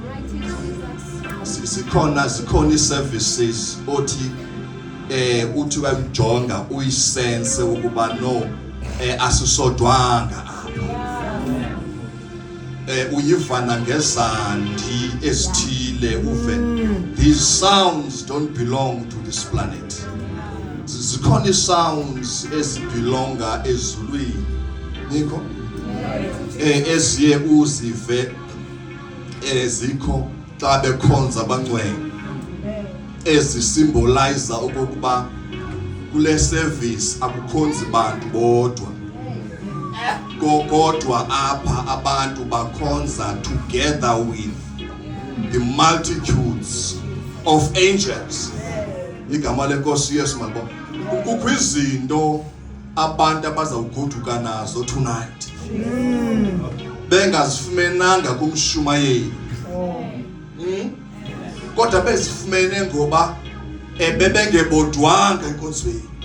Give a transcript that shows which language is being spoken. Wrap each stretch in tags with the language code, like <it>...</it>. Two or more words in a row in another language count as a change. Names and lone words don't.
<xh>Sikhona i-services othi uthi wajonga uyisense ukuba no asisodwanga apha. Uyivana ngezandi esithile uve</xh> <en>these sounds don't belong to this planet.</en> <xh>Zikhona sounds ezibelonga ezulwini. Nikho eziye uzive ezikho xa bekhonza abangcwele ezisymbolize okokuba kule service akukhonzi bantu bodwa kodwa apha abantu bakhonza</xh> <en>together with the multitudes of angels.</en> <xh>Igama lenkosi Yesu malibona. Kukho izinto abantu abazawugoduka nazo tonight. Bengazifumenanga kumshumayeli. Kodwa bezifumene ngoba bebengebodwanga enkonzweni.</xh>